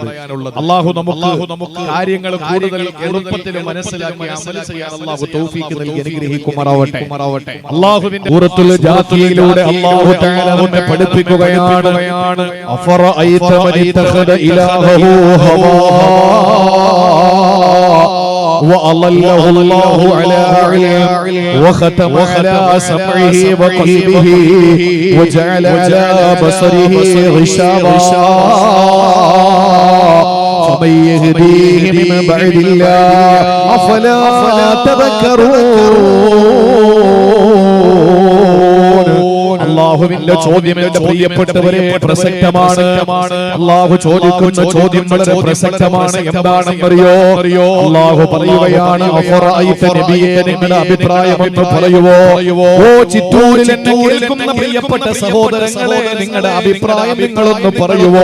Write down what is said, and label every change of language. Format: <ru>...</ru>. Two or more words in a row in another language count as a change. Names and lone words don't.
<ml>അല്ലാഹു നമുക്ക് കാര്യങ്ങൾ കൂടുതൽ എളുപ്പത്തിൽ മനസ്സിലാക്കി അമൽ ചെയ്യാൻ അല്ലാഹു തൗഫീഖ് നൽകി അനുഗ്രഹിക്കുമാറാവട്ടെ. അല്ലാഹുവിന്റെ സൂറത്തുൽ ജാത്തിയയിലൂടെ</ml> <ar>الله تعالى</ar> <ml>നമ്മെ പഠിപ്പിക്കുകയാണ്.</ml> <ar>أفرأيت من اتخذ إلهه هواه وأضله الله على علم وختم على سمعه وقلبه وجعل على بصره غشاوة فمن يهديه من بعد الله أفلا تذكرون.</ar> <ml>അല്ലാഹുവിന്റെ ചോദ്യം എന്റെ പ്രിയപ്പെട്ടവരെ പ്രസക്തമാണ്. അല്ലാഹു ചോദിക്കുന്ന ചോദ്യം വളരെ പ്രസക്തമാണ്. എന്താണെന്നറിയോ? അല്ലാഹു പറയുകയാണ്, അഫറഅയ്ത നബിയേ, നിങ്ങളുടെ അഭിപ്രായം എന്ന് പറയുവോ? ഓ ചിറ്റൂരിൽ എന്നെ കേൾക്കുന്ന പ്രിയപ്പെട്ട സഹോദരങ്ങളെ, നിങ്ങളുടെ അഭിപ്രായം നിങ്ങളൊന്ന് പറയുവോ?</ml>